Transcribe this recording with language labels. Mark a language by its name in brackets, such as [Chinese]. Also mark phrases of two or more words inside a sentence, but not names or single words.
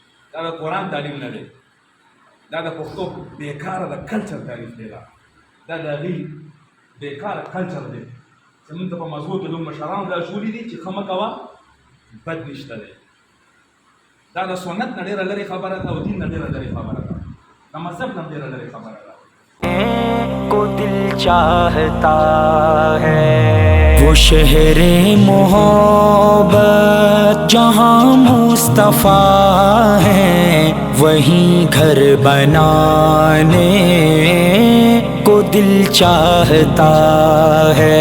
[Pashto] دا د قرآن تعلیم نه دی، دا د پښتو بیکاره د کلچر تعریف دی، دا د هغې بیکاره کلچر دی. زمونږ ته په مذهبو کې زموږ مشرانو دا ښولي دي چې ښه مه کوه بد نشته دی. دا د سنت نه ډېره لرې خبره ده او دین نه ډېره لرې خبره ده، د مذهب نه ډېره لرې خبره ده. [Urdu] کو دل چاہتا ہے وہ شہر محبت جہاں مصطفیٰ ہے، وہیں گھر بنانے کو دل چاہتا ہے.